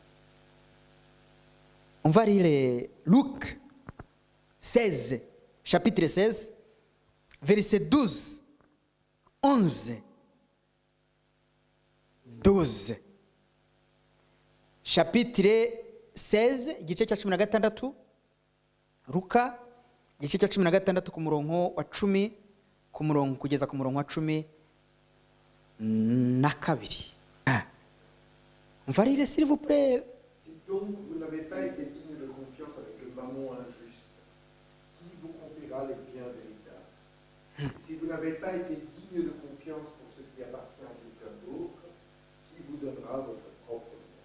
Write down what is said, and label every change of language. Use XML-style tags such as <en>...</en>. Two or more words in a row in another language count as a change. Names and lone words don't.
<fr>On va lire Luc 16, chapitre 16, verset 12, 11, 12. Chapitre 16,</fr> <rw>igice cya 16, Luka, igice cya 16 ku murongo wa 10, kugeza ku murongo wa 12.</rw> <fr>On va lire, s'il vous plaît. Si donc vous n'avez pas été digne de confiance avec le mammon injuste, qui vous confierera les biens véritables? Si vous n'avez pas été digne de confiance pour ce qui appartient à quelqu'un d'autre, qui vous donnera votre propre vie.</fr>